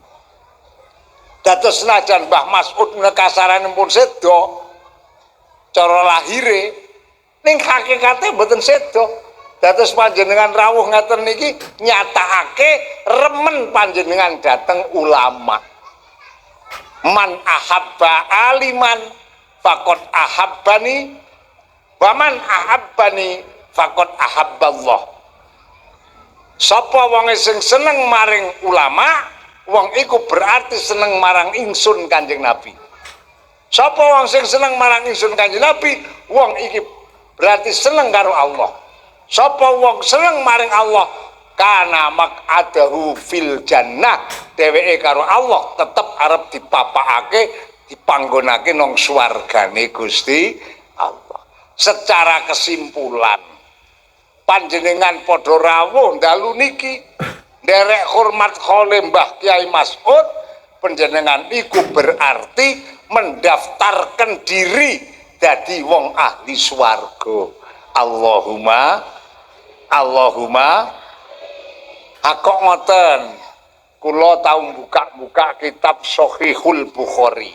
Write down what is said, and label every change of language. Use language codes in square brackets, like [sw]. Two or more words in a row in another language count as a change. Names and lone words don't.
[jv] Dados senajan Mbah Mas'ud nekasaranipun sedo cara lahire ning hakikate mboten sedo. Dados panjenengan rawuh ngaten niki nyatakake remen panjenengan dateng ulama. [ar] من أحب عالما فقد أحبني ومن أحبني فقد أحب الله. [jv] Sapa wong sing seneng maring ulama, wong iku berarti seneng marang ingsun Kanjeng Nabi. Sapa wong sing seneng marang ingsun Kanjeng Nabi, wong iki berarti seneng karo Allah. Sapa wong seneng maring Allah, [ar] كان مقعده في الجنة, [jv] dheweke karo Allah tetep arep dipapakake, dipanggonake nang swargane Gusti Allah. [id] Secara kesimpulan [jv] panjenengan padha rawuh dalu niki nderek hormat khole Mbah Kiai Mas'ud, panjenengan iku berarti [id] mendaftarkan diri [jv] dadi wong ahli swarga. Allahumma akok ngoten kula tau buka kitab Shahihul Bukhari.